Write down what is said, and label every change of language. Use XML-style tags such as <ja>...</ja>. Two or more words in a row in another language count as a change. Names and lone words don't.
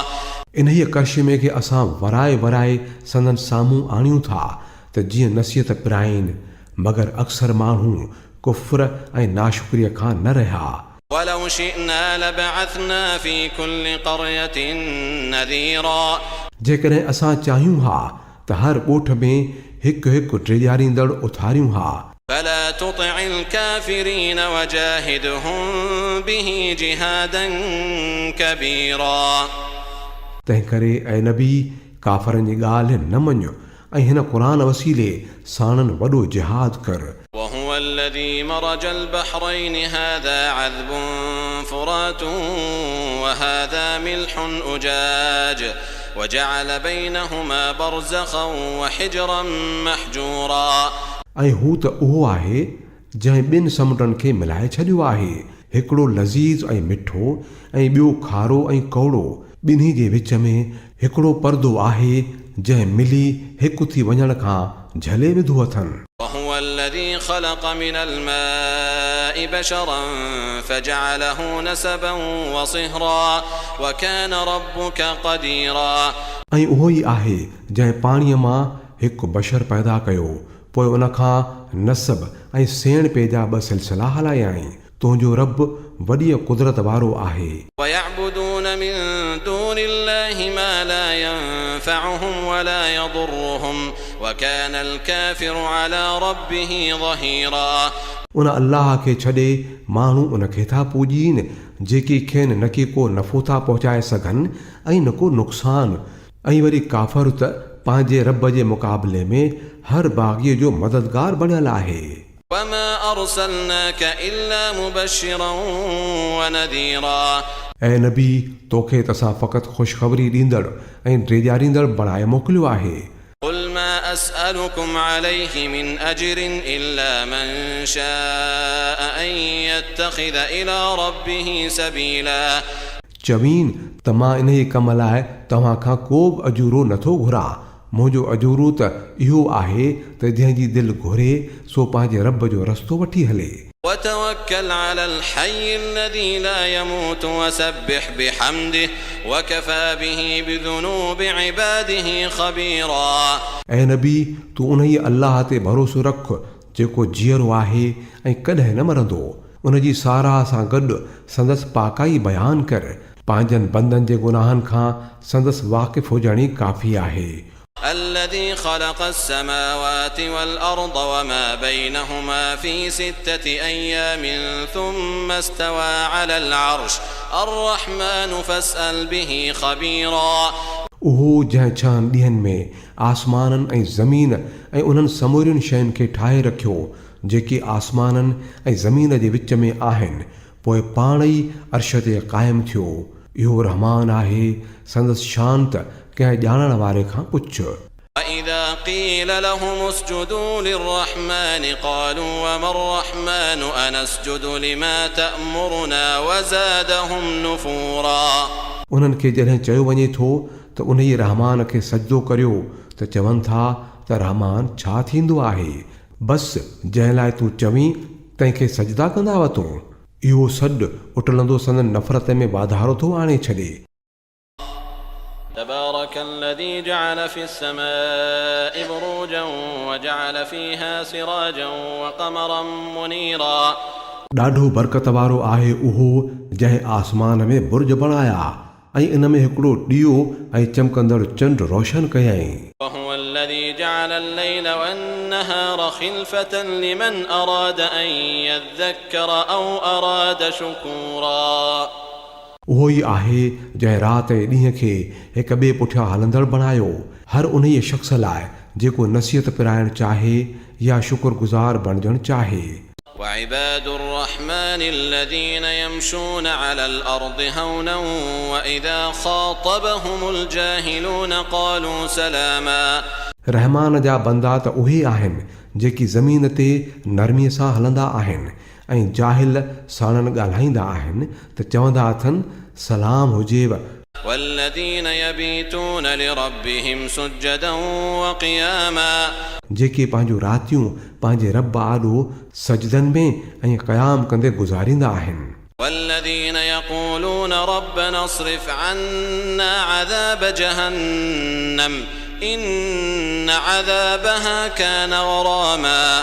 <sd>इन्हीअ कशिमे खे असां वराए वराए संदन साम्हूं आणियूं था त जीअं नसीहत पिराइनि, मगर अक्सर माण्हू कुफ्र ऐं नाशुक्रीअ खां न रहिया।</sd> <ar>ولو شئنا لبعثنا في كل قرية نذيرا.</ar> <sd>जेकॾहिं असां चाहियूं हा त हर ॻोठ में हिकु हिकु ड्रिॼारींदड़ उथारियूं हा।</sd> <ar>فلا تطع الكافرين وجاهدهم به جهادا كبيرا.</ar> <sd>तंहिं करे ऐं नबी काफ़रनि जी ॻाल्हि न मञ ऐं हिन क़ुरान वसीले साणनि वॾो जिहाद कर।</sd> <ar>وهو الذي مرج البحرين هذا عذب فرات وهذا ملح أجاج وجعل بينهما برزخا وحجرا محجورا.</ar> <sd>ऐं हू त उहो आहे जंहिं ॿिनि समुंडनि खे मिलाए छॾियो आहे, हिकिड़ो लज़ीज़ ऐं मिठो ऐं ॿियो खारो ऐं कौड़ो। ॿिन्ही जे विच में हिकिड़ो पर्दो आहे जंहिं मिली हिकु थी वञण खां झले विधो अथनि।</sd> <ar>وهو الذي خلق من الماء بشرا فجعله نسبا وصهرا وكان ربك قديرا.</ar> <sd>ऐं उहो ई आहे जंहिं पाणीअ मां हिकु बशर पैदा कयो, पोइ उन खां नसब ऐं सेण पेजा ॿ सिलसिला हलायाईं। तुंहिंजो रब वॾी कुदरत वारो आहे।</sd> <ar>ويعبدون من دون الله ما لا ينفعهم ولا يضرهم وكان الكافر على ربه ظهيرا.</ar> <sd>उन अल्लाह खे छॾे माण्हू उन खे था पूॼीनि जेकी खेनि न के को नफ़ो था पहुचाए सघनि ऐं न को नुक़सान। ऐं वरी काफ़र त पंहिंजे रब जे मुक़ाबले में हर बाग़ीअ जो मददगार बणियल आहे।</sd> <ar>وما أرسلناك إلا مبشرا ونذيرا.</ar> <sd>ऐं नबी तोखे त असां फ़क़ति ख़ुशख़बरी ॾींदड़ ऐं ड्रेजारींदड़ बणाए मोकिलियो आहे।</sd> <ar>قل ما أسألكم عليه من أجر إلا من شاء أن يتخذ إلى ربه سبيلا</ar> <sd>चवीन त मां इन ई कम लाइ तव्हां खां को बि अजूरो नथो घुरां। मुंहिंजो अजूरो त इहो आहे त जंहिंजी दिलि घुरे सो पंहिंजे रब जो रस्तो वठी हले।</sd> <ar>وتوكل على الحي الذي لا يموت وسبح بحمده وكفى به بذنوب عباده خبيرا</ar> <sd>ऐं नबी तूं उन ई अल्लाह ते भरोसो रख जेको जीअरो आहे ऐं कॾहिं न मरंदो। उन जी साराह सां गॾु संदसि पाकाई बयानु कर। पंहिंजनि बंदनि जे गुनाहनि खां संदसि वाक़िफ़ हुजण ई काफ़ी आहे।</sd> <ar>الذي خلق السماوات والأرض وما بينهما في 6 أيام ثم استوى على العرش الرحمن فاسأل به خبيرا</ar> <sd>उहो जंहिं छहनि ॾींहंनि में आसमाननि ऐं ज़मीन ऐं उन्हनि समूरियुनि शयुनि खे ठाहे रखियो जेके आसमाननि ऐं ज़मीन जे विच में आहिनि, पोइ पाण ई अर्श ते क़ाइमु थियो। इहो रहमान आहे, संदसि शान त कंहिं ॼाणण वारे खां पुछ।</sd> <ar>وإذا قيل لهم اسجدوا للرحمن قالوا وما الرحمن أنسجد لما تأمرنا وزادهم نفورا</ar> <sd>उन्हनि खे जॾहिं चयो वञे थो त उन ई रहमान खे सजदो करियो त चवनि था त रहमान छा थींदो आहे। बसि जंहिं लाइ तूं चवीं तंहिंखे सजदा कंदा वतूं। इहो सॾु उटलंदो संदन नफ़रत में वाधारो थो आणे छॾे।</sd> <ar>تبارك الذي جعل في السماء بروجا وجعل فيها سراجا وقمرا منيرا</ar> <sd>ॾाढो बरकत वारो आहे उहो जंहिं आसमान में बुर्ज बणाया ऐं इन में हिकिड़ो ॾीओ ऐं चमकंदड़ चंड रोशन कयईं।</sd> <ar>وهو الذي جعل الليل والنهار خلفة لمن أراد أن يذكر أو أراد شكورا</ar> <sd>उहो ई आहे जंहिं राति ऐं ॾींहं खे हिक ॿिए पुठियां हलंदड़ बणायो, हर उन ई शख़्स लाइ जेको नसीहत पिराइणु चाहे या शुक्रगुज़ार बणजणु चाहे।</sd> <ar>وعباد الرحمن الذين يمشون على الأرض هونا وإذا خاطبهم الجاهلون قالوا سلاما</ar> <sd>रहमान जा बंदा त उहे आहिनि जेकी ज़मीन ते नरमीअ सां हलंदा आहिनि ऐं जाहिल साणनि ॻाल्हाईंदा आहिनि त चवंदा अथनि सलाम हुजेव।</sd> <ar>والذين يبيتون لربهم سجدا وقياما</ar> <sd>जेके पंहिंजूं रातियूं पंहिंजे रब आॾो सजदनि में ऐं क़याम कंदे गुज़ारींदा आहिनि।</sd> <ar>والذين يقولون ربنا اصرف عنا عذاب جهنم إن عذابها كان غراما</ar>